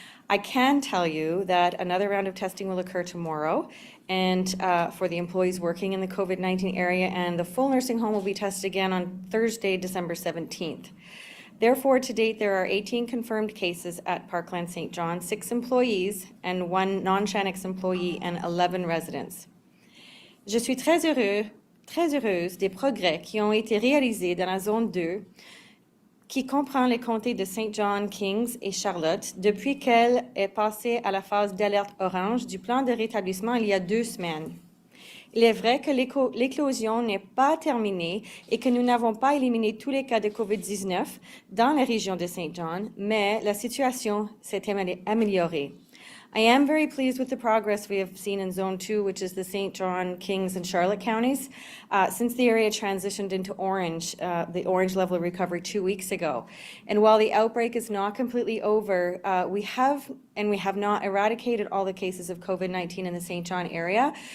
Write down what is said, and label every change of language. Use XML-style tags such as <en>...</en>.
<en>I can tell you that another round of testing will occur tomorrow, and for the employees working in the COVID-19 area, and the full nursing home will be tested again on Thursday, December 17th. Therefore, to date, there are 18 confirmed cases at Parkland St. John, 6 employees and 1 non-Shanix employee and 11 residents.</en> <fr>Je suis très heureuse des progrès qui ont été réalisés dans la zone 2, qui comprend les comtés de St. John, Kings et Charlotte, depuis qu'elle est passée à la phase d'alerte orange du plan de rétablissement il y a 2 semaines. Il est vrai que l'éclosion n'est pas terminée et que nous n'avons pas éliminé tous les cas de COVID-19 dans la région de St. John, mais la situation s'est améliorée.</fr> <en>I am very pleased with the progress we have seen in Zone 2, which is the St. John, Kings, and Charlotte counties, since the area transitioned into orange, the orange level of recovery 2 weeks ago. And while the outbreak is not completely over, we have not eradicated all the cases of COVID-19 in the St. John area.</en>